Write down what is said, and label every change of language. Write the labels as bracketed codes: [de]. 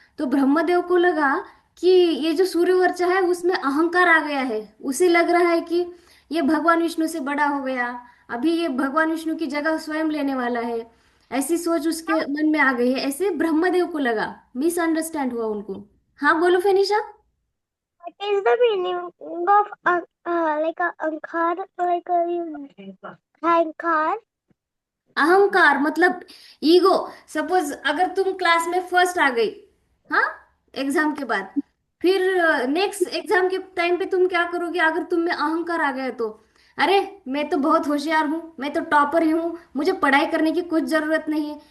[hi] तो ब्रह्मदेव को लगा कि ये जो सूर्यवर्चा है उसमें अहंकार आ गया है, उसे लग रहा है कि ये भगवान विष्णु से बड़ा हो गया, अभी ये भगवान विष्णु की जगह स्वयं लेने वाला है। ऐसी सोच उसके मन में आ गई है, ऐसे ब्रह्मदेव को लगा, मिसअंडरस्टैंड हुआ उनको। हाँ बोलो फेनिशा। [en] What is the meaning of like a ankar, like a ankar? [hi] अहंकार मतलब ईगो। सपोज अगर तुम क्लास में फर्स्ट आ गई, हाँ, एग्जाम के बाद, फिर नेक्स्ट एग्जाम के टाइम पे तुम क्या करोगे अगर तुम में अहंकार आ गया तो? अरे, मैं तो बहुत होशियार हूँ, मैं तो टॉपर ही हूँ, मुझे पढ़ाई करने की कुछ जरूरत नहीं है।